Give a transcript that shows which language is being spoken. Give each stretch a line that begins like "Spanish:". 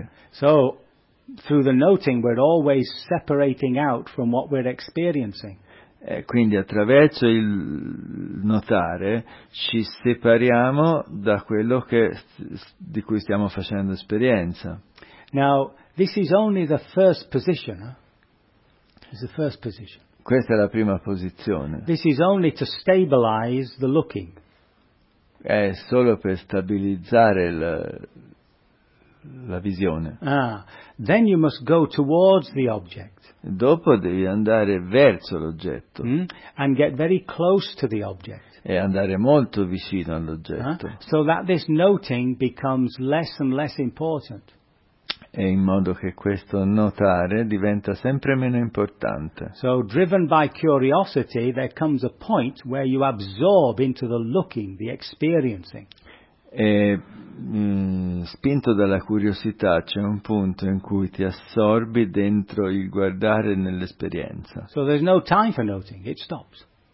English: So, through the noting, we're always separating out from what we're experiencing.
Italian: E quindi attraverso il notare ci separiamo da quello che di cui stiamo facendo esperienza.
English: Now, this is only the first position. It's the first position.
Italian: Questa è la prima posizione.
English: This is only to stabilize the looking.
Italian: È solo per stabilizzare la visione.
English: Ah, then you must go towards the object.
Italian: Dopo devi andare verso l'oggetto. Mm?
English: And get very close to the object.
Italian: E andare molto vicino all'oggetto. Huh?
English: So that this noting becomes less and less important.
Italian: E in modo che questo notare diventa sempre meno importante.
English: So driven by curiosity, there comes a point where you absorb into the looking, the experiencing.
Italian: E spinto dalla curiosità c'è un punto in cui ti assorbi dentro il guardare nell'esperienza.
English: So there's no time for noting, it stops.